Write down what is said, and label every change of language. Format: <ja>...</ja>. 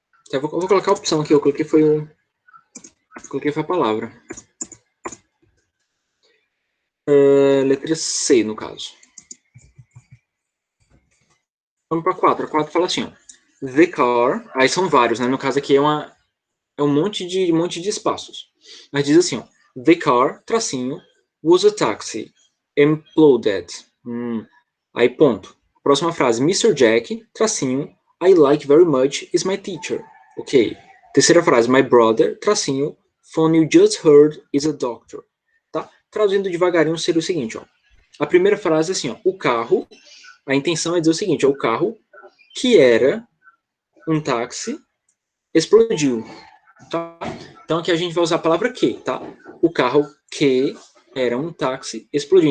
<pt>Eu vou colocar a opção aqui, eu coloquei foi a palavra. Letra C, no caso. Vamos para a 4. A 4 fala assim, ó.</pt> <en>The car,</en> <pt>aí são vários, né? No caso aqui é um monte de espaços. Mas diz assim, ó.</pt> <en>The car,</en> <pt>tracinho,</pt> <en>was a taxi, imploded.</en> <pt>Aí, ponto. Próxima frase.</pt> <en>Mr. Jack,</en> <pt>tracinho,</pt> <en>I like very much, is my teacher. Ok.</en> <pt>Terceira frase.</pt> <en>My brother,</en> <pt>tracinho,</pt> <en>phone you just heard, is a doctor.</en> <pt>Tá? Traduzindo devagarinho, seria o seguinte, ó. A primeira frase é assim, ó. O carro, a intenção é dizer o seguinte, ó. O carro, que era um táxi, explodiu. Tá? Então aqui a gente vai usar a palavra que, tá? O carro que era um táxi explodiu.</pt>